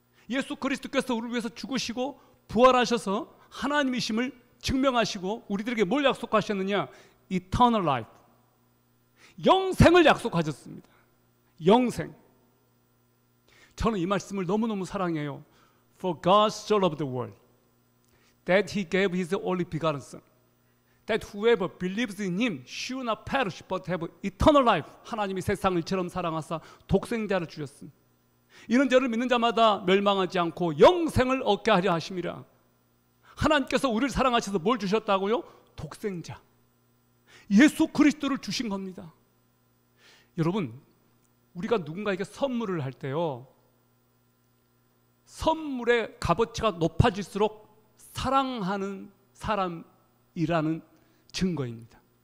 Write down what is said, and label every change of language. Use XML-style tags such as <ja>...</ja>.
<ko>예수 그리스도께서 우리를 위해서 죽으시고 부활하셔서 하나님이심을 증명하시고 우리들에게 뭘 약속하셨느냐?</ko> <en>Eternal life.</en> <ko>영생을 약속하셨습니다. 영생. 저는 이 말씀을 너무너무 사랑해요.</ko> <en>For God so loved the world that He gave His only begotten Son, that whoever believes in Him should not perish but have eternal life.</en> <ko>하나님이 세상을 이처럼 사랑하사 독생자를 주셨습니다. 이는 저를 믿는 자마다 멸망하지 않고 영생을 얻게 하려 하심이라. 하나님께서 우리를 사랑하셔서 뭘 주셨다고요? 독생자. 예수 그리스도를 주신 겁니다. 여러분, 우리가 누군가에게 선물을 할 때요, 선물의 값어치가 높아질수록 사랑하는 사람이라는 증거입니다.</ko>